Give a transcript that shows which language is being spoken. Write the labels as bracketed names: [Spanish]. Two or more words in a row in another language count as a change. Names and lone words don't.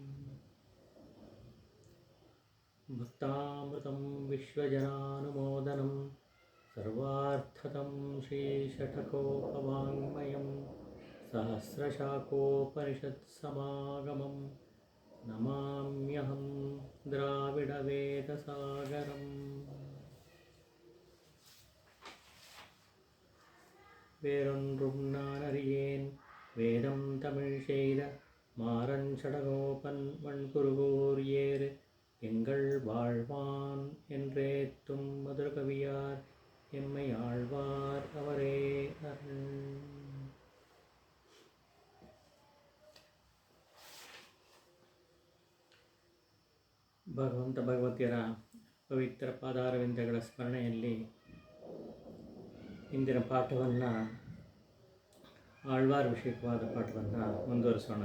[Sanskrit] भक्तामृतं विश्वजनानुमोदनं सर्वार्थदं श्रीषठकोपवाङ्मयं सहस्रशाकोपनिषत्समागमं नमाम्यहं द्राविडवेदसागरम्। [Tamil] வேறொன்றும் நான் அறியேன் வேதம் தமிழ் செய்த மாறன் சடகோபன் வண்குருகூர் ஏறு எங்கள் வாழ்வான் என்றேத்தும் மதுரகவியார் எம்மை ஆழ்வார் அவரே அருள். [Kannada] ಭಗವಂತ ಭಗವತಿಯರ ಪವಿತ್ರ ಪಾದಾರವಿಂದಗಳ ಸ್ಮರಣೆಯಲ್ಲಿ ಇಂದಿನ ಪಾಠವನ್ನು ಆಳ್ವಾರ್ ವಿಷಯಕವಾದ ಪಾಠವನ್ನು ಮುಂದುವರಿಸೋಣ.